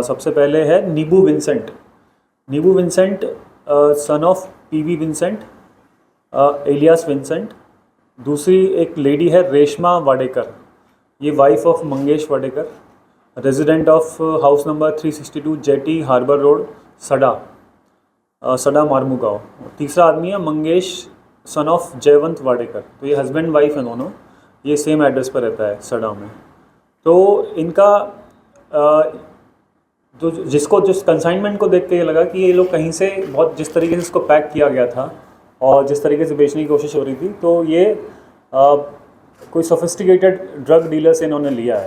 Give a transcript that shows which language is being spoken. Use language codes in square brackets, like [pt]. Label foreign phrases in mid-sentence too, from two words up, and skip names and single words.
[hi] सबसे पहले है नीबू विंसेंट, [en] son of [hi] PV विंसेंट, एलियास विंसेंट। दूसरी एक लेडी है रेशमा वाडेकर, ये [en] wife of [hi] मंगेश वाडेकर, [en] resident of house number [hi] 362 जेटी हार्बर रोड, सडा मारमुगांव। तीसरा आदमी है मंगेश, [en] son of [hi] जयवंत वाडेकर, तो ये [en] husband wife [hi] है दोनों, ये [en] same address [hi] पर रहता है सडा में। तो इनका तो जिस कंसाइनमेंट को देख के ये लगा कि ये लोग कहीं से बहुत, जिस तरीके से इसको पैक किया गया था और जिस तरीके से बेचने की कोशिश हो रही थी, तो ये कोई [en] sophisticated drug dealer [hi] से इन्होंने लिया है।